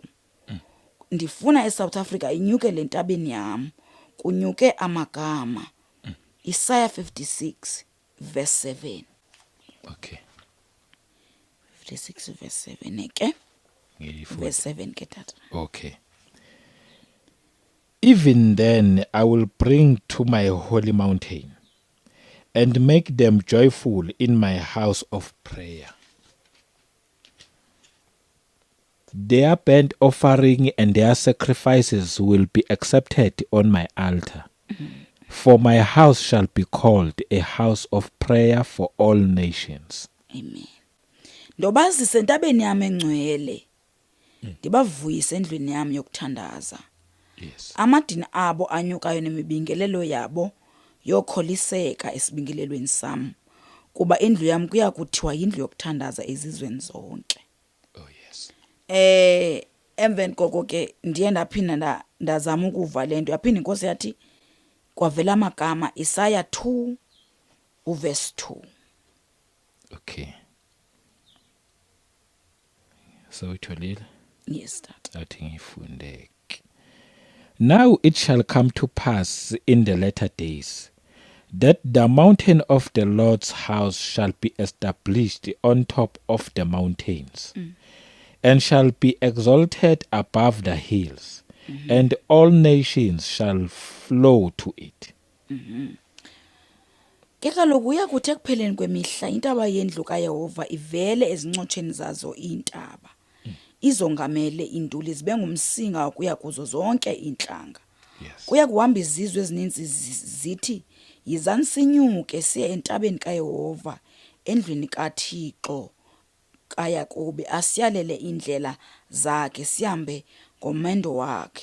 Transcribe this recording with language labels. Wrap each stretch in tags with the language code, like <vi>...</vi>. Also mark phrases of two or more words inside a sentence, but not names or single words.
<xh>Ndifuna eSouth Africa inyuke le ntabeni yam. Kunyuke amagama. Isaiah 56 verse 7. Okay. 56 verse 7 ke. Verse 7 ke tata. Okay.</xh> <en>Even then I will bring to my holy mountain and make them joyful in my house of prayer. Their burnt offering and their sacrifices will be accepted on my altar. For my house shall be called a house of prayer for all nations. Amen.</en> <xh>Ndobazise entabeni yami engcwele. Ndibavuyise endlwini yami yokuthandaza. Yes. Amadini abo anyukayo nemibingelelo yabo yokholiseka esibingelelweni sam. Kuba indlu yami kuya kuthiwa indlu yokuthandaza ezizweni zonke.</xh> <en>Oh yes.</en> <xh>Emveni koko ke ndiye ndaphinda ndazama ukuva lento. Yaphinda inkosi yathi kwavela amagama Isaiah 2 verse 2. Okay. So itholile.</xh> <en>Yes, Dad.</en> <xh>Athi ngifunde.</xh> <en>Now it shall come to pass in the latter days that the mountain of the Lord's house shall be established on top of the mountains, and shall be exalted above the hills, and all nations shall flow to it.</en> <xh>Ke kaloku uyakuthi ekupheleni kwemihla intaba yendlu kaYehova ivele ezincotsheni zazo iintaba, izongamele iinduli zibe ngumsinga ukuya kuzo zonke iintlanga. Yes. Kuya kuhamba izizwe ezininzi zithi, yizani sinyuke siye entabeni kaYehova, endlwini kaThixo kaYakobi, asiyalele indlela zakhe, sihambe ngomendo wakhe.</xh>